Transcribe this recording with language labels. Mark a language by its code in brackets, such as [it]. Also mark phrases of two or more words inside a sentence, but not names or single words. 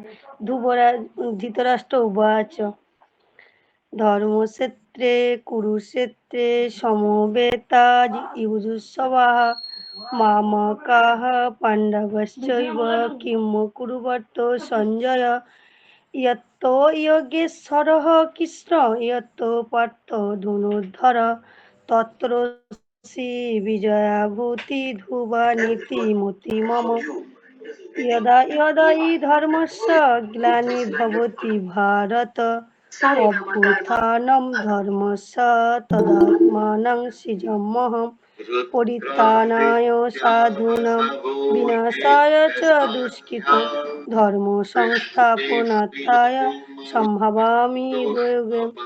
[sa] ধৃতরাষ্ট্র উবাচ ধর্মক্ষেত্রে কুরুক্ষেত্রে সমবেতা যুযুৎসবাः মামকাः পাণ্ডবশ্চৈব কিম কুর্বত সঞ্জয় यतो योगेश्वरः कृष्ण यतो पार्थ धनुर्धर तत्र श्रीविजयाभूति ध्रुवानीति मति मम यदा यदा हि धर्मस्य ग्लानिर्भवति भारत अभ्युत्थानं धर्मस्य तदात्मानं सृजाम्यहं परित्राणाय साधूनां विनाशाय च दुष्कृतं धर्म संस्थापनार्थाय सम्भवामि युगे